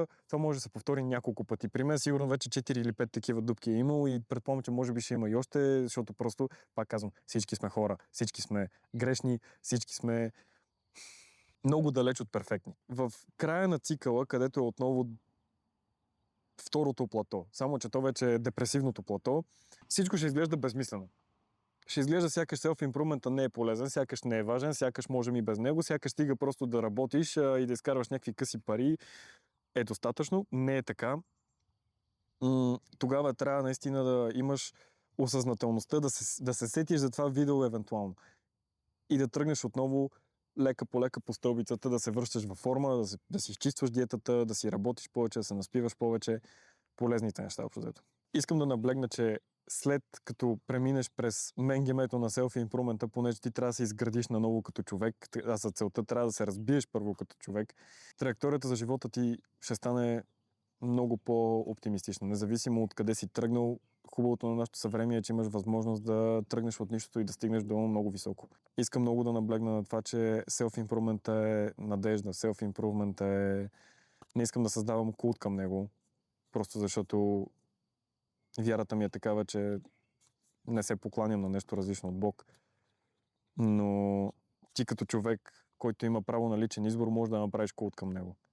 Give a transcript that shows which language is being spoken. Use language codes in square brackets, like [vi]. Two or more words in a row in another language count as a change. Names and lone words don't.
[bg] Това може да се повтори няколко пъти. При мен сигурно вече 4 или 5 такива дупки е имало и предполагам, че може би ще има и още, защото просто, пак казвам, всички сме хора, всички сме грешни, всички сме много далеч от перфектни. В края на цикъла, където е отново второто плато, само че то вече е депресивното плато, всичко ще изглежда безмислено. Ще изглежда сякаш self-improvement не е полезен, сякаш не е важен, сякаш можем и без него, сякаш стига просто да работиш и да изкарваш някакви къси пари. Е достатъчно. Не е така. Тогава трябва наистина да имаш осъзнателността да се сетиш за това видео евентуално. И да тръгнеш отново лека по лека по стълбицата, да се връщаш във форма, да си изчистваш диетата, да си работиш повече, да се наспиваш повече. Полезните неща, общо. Искам да наблегна, че след като преминеш през менгемето на self-improvement, понеже ти трябва да се изградиш наново като човек, а за целта трябва да се разбиеш първо като човек, траекторията за живота ти ще стане много по-оптимистична. Независимо от къде си тръгнал, хубавото на нашето съвремие е, че имаш възможност да тръгнеш от нищото и да стигнеш до много високо. Искам много да наблегна на това, че self-improvement е надежда. Self-improvement е... Не искам да създавам култ към него, просто защото вярата ми е такава, че не се покланям на нещо различно от Бог. Но ти като човек, който има право на личен избор, може да направиш култ към него.